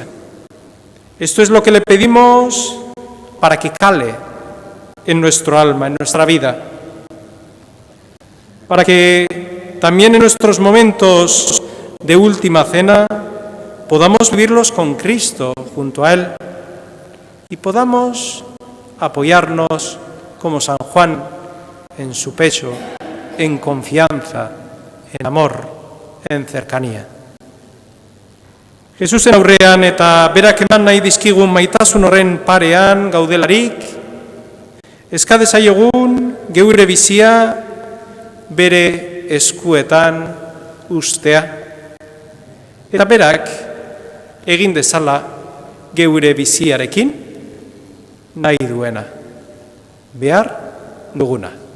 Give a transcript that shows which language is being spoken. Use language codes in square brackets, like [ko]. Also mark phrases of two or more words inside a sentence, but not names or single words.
[es] Esto es lo que le pedimos para que cale en nuestro alma, en nuestra vida, para que también en nuestros momentos de última cena podamos vivirlos con Cristo junto a Él y podamos apoyarnos como San Juan en su pecho, en confianza, en amor, en cercanía. [eu] Jesusen aurrean eta berak eman nahi dizkigun maitasun horren parean gaudelarik, eska dezaiogun geure bizia bere eskuetan ustea. Eta berak egin dezala geure biziarekin nahi duena, behar duguna.